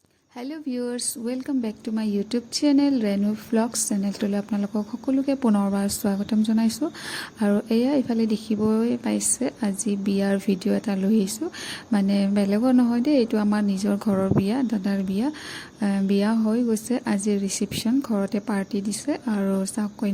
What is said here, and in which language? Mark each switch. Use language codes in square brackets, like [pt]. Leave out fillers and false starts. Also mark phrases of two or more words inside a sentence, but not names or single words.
[en] hello viewers welcome back to my YouTube channel [as] रेनू व्लग्स चैनलটোলৈ আপোনালোকক সকলোকে পুনৰবাৰ স্বাগতম জনাইছো আৰু এয়া ইফালে দেখিবই পাইছে আজি বিয়াৰ ভিডিও এটা লৈ আহিছো মানে বেলেগৰ নহয় দে এইটো আমাৰ নিজৰ ঘৰৰ বিয়া দাদাৰ বিয়া হৈ গৈছে আজি ৰিসেপশন ঘৰতে পাৰ্টি দিছে আৰু চাওক